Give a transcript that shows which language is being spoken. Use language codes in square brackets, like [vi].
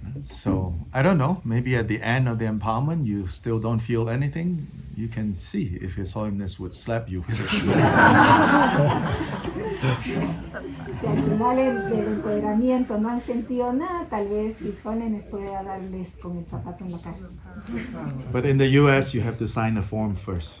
[en] So I don't know, maybe at the end of the empowerment you still don't feel anything. You can see if His Holiness would slap you with it. [es] Si al final del empoderamiento no han sentido nada, tal vez His Holiness pueda darles con el zapato en la cara. [en] But in the US you have to sign a form first.